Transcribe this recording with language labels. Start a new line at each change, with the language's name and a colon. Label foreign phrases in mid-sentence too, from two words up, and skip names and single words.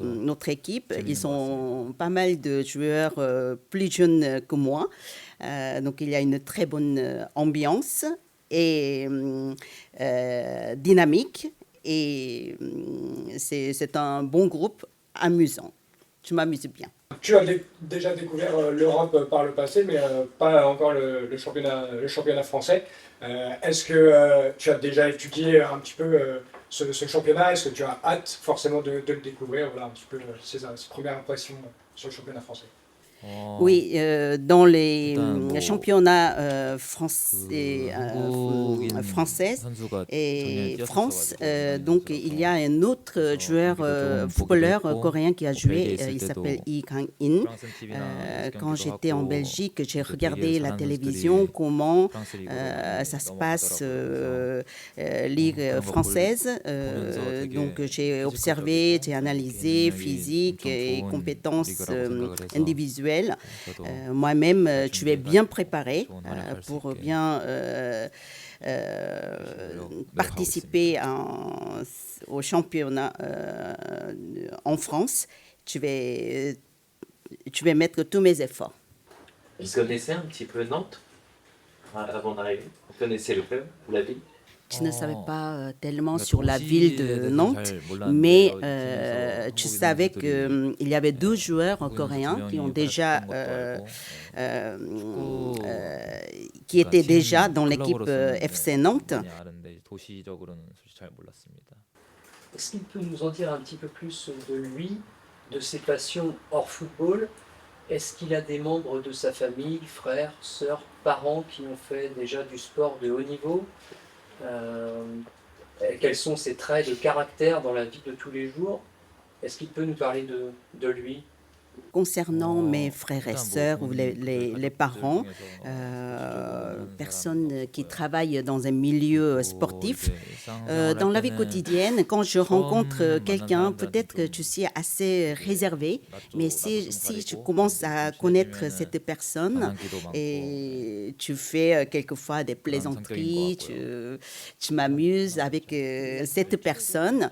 French: notre équipe,
Korean: 재밌는
French: ils
Korean: 것 같습니다.
French: sont pas mal de joueurs plus jeunes que moi. Donc il y a une très bonne ambiance et dynamique. Et c'est un bon groupe amusant. Je m'amuse bien. Tu as déjà découvert l'Europe par le passé, mais pas encore le championnat français. Est-ce que tu as déjà étudié un petit peu ce championnat? Est-ce que tu as hâte forcément de le découvrir? Voilà un petit peu ses premières impressions sur le championnat français. Oui, dans les
Korean: 일단 뭐
French: championnats
Korean: 한국인
French: françaises
Korean: 선수가 작년에
French: et France,
Korean: 뛰었었어가지고
French: donc il y a un autre joueur
Korean: 경기도 좀
French: footballeur
Korean: 보기도 했고
French: coréen qui a
Korean: 뭐
French: joué,
Korean: 벨기에 있을
French: il
Korean: 때도
French: s'appelle Lee Kang-in.
Korean: 프랑스 TV나
French: Quand j'étais en Belgique, j'ai
Korean: 그
French: regardé
Korean: 벨기에
French: la
Korean: 잘하는
French: télévision,
Korean: 선수들이
French: comment
Korean: 프랑스 리그로 많이
French: ça se passe,
Korean: 넘어가더라고요. 그래서
French: Ligue
Korean: 그런 거
French: française.
Korean: 보면서 되게
French: Donc j'ai observé, j'ai
Korean: 피지컬적이고
French: analysé
Korean: 개인력이
French: physique
Korean: 엄청
French: et
Korean: 좋은
French: compétences
Korean: 리그라고 생각을 해서
French: individuelles.
Korean: 저도
French: Moi-même,
Korean: 잘
French: tu es bien préparé
Korean: 좋은 활약할 수
French: pour
Korean: 있게
French: bien
Korean: 노력하고
French: participer au championnat en France. Tu vais mettre tous mes efforts. Il connaissait un petit peu Nantes avant d'arriver? Vous connaissez le club ou la ville? Je ne savais pas tellement
Korean: 그러니까
French: sur la ville de
Korean: 도시에 대해서
French: Nantes,
Korean: 잘 몰랐는데
French: mais
Korean: 팀에서
French: tu
Korean: 한국인
French: savais
Korean: 선수들이
French: qu'il y avait deux joueurs
Korean: 한국인 선수 두
French: coréens qui ont
Korean: 명이
French: déjà,
Korean: 활약했던 것도 알고 축구
French: qui étaient
Korean: 팀
French: déjà dans l'équipe
Korean: 클럽으로서는
French: FC Nantes.
Korean: 많이 아는데 도시적으로는 솔직히 잘 몰랐습니다.
French: Est-ce qu'il peut nous en dire un petit peu plus de lui, de ses passions hors football Est-ce qu'il a des membres de sa famille, frères, sœurs, parents qui ont fait déjà du sport de haut niveau? Quels sont ses traits de caractère dans la vie de tous les jours? Est-ce qu'il peut nous parler de lui? Concernant mes frères et
Korean: 일단 뭐
French: sœurs ou les
Korean: 본인
French: parents,
Korean: 가족들 중에서
French: personnes qui travaillent dans un milieu sportif, dans dans la vie quotidienne, quand je rencontre quelqu'un, peut-être que je suis assez réservée, mais si tu commences à connaître cette personne et tu fais quelquefois des plaisanteries, tu m'amuses avec cette personne.